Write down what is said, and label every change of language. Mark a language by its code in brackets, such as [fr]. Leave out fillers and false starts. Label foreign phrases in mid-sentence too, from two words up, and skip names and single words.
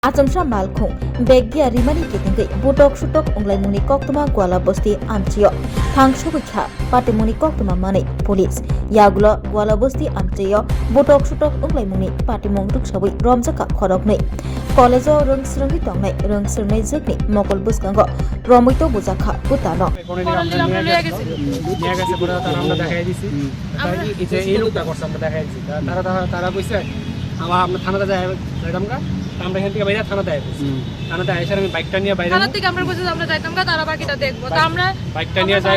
[trp] Achamsha Malkhung, Beggia Rimani Kitingi, Butok Shutok Unglaimuni Koktuma Guala Bosti Amchio, Tang Shubikha, Patimuni Koktuma Mani, Police, Yagula, Guala Bosti Amchio, Butok Shutok Unglaimuni, Patimong Dukshawi, Romzaka Korokni, Kolezo Rung Srungi Tongnai, Rung Srungi Zikni, Mokol Buskango, Romito Buzaka, Putano. [bn] আমরা এখান থেকে বাইরে থানাতে আইছি থানাতে আইসার আমি বাইকটা নিয়ে বাইরে থানা থেকে আমরা বলছি আমরা যাইতাম না তারা বাকিটা দেখবো তা আমরা বাইকটা নিয়ে যাই